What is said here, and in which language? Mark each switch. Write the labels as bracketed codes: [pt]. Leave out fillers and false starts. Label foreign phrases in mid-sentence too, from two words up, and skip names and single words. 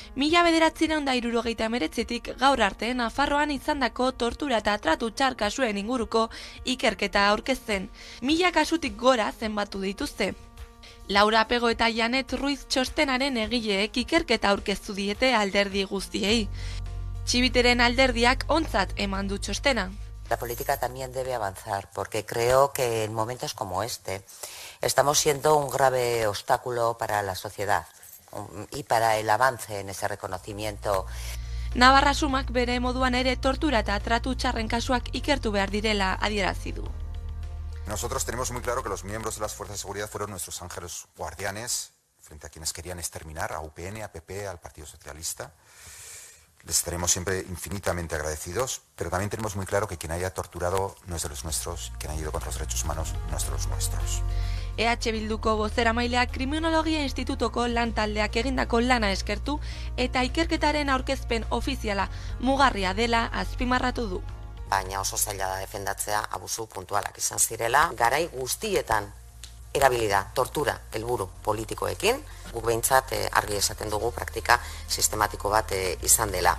[eu] 1979tik gaur arte Nafarroan izandako tortura eta tratu txar kasuen inguruko ikerketa aurkezten. 1000 kasutik gora zenbatu dituzte. Laura Pego eta Janet Ruiz txostenaren egileek ikerketa aurkeztu diete alderdi guztiei. Txibiteren alderdiak ontzat eman du txostena. [es] La política también debe avanzar, porque creo que en momentos como este estamos siendo un grave obstáculo para la sociedad y para el avance en ese reconocimiento. [eu] Navarra Sumak bere moduan ere tortura eta tratu txarren kasuak ikertu behar direla adierazi du. [es] Nosotros tenemos muy claro que los miembros de las fuerzas de seguridad fueron nuestros ángeles guardianes frente a quienes querían exterminar a UPN, a PP, al Partido Socialista. Les estaremos siempre infinitamente agradecidos, pero también tenemos muy claro que quien haya torturado no es de los nuestros, quien haya ido contra los derechos humanos no es de los nuestros. [eu] EH Bilduko bozeramaileak Kriminologia Institutoko lan taldeak egindako lana eskertu eta ikerketaren aurkezpen ofiziala mugarria dela azpimarratu du. Baina oso zaila da defendatzea abusu puntualak izan zirela, garai guztietan erabili da tortura helburu politikoekin, guk behintzat argi esaten dugu praktika sistematiko bat izan dela.